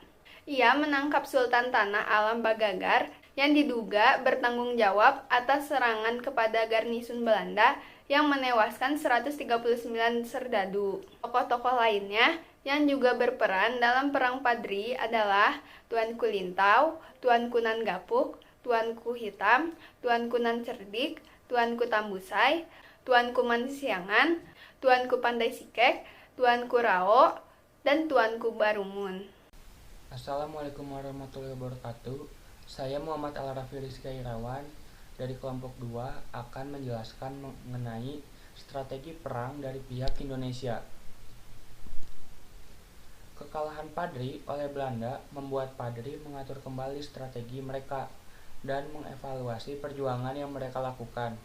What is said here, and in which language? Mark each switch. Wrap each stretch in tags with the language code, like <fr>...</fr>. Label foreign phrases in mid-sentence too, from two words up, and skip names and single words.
<id>Ia menangkap Sultan Tanah Alam Bagagar yang diduga bertanggung jawab atas serangan kepada garnisun Belanda yang menewaskan 139 serdadu. Tokoh-tokoh lainnya yang juga berperan dalam Perang Padri adalah Tuanku Lintau, Tuanku Nanggapuk, Tuanku Hitam, Tuanku Nan Cerdik, Tuanku Tambusai, Tuanku Mansiangan, Tuanku Pandai Sikek, Tuanku Rao, dan Tuanku Barumun.</id> <ar>السلام عليكم ورحمة الله وبركاته.</ar> <id>Saya Muhammad Al-Rafi Rizky Irawan dari kelompok 2 akan menjelaskan mengenai strategi perang dari pihak Indonesia. Kekalahan Padri oleh Belanda membuat Padri mengatur kembali strategi mereka dan mengevaluasi perjuangan yang mereka lakukan.</id>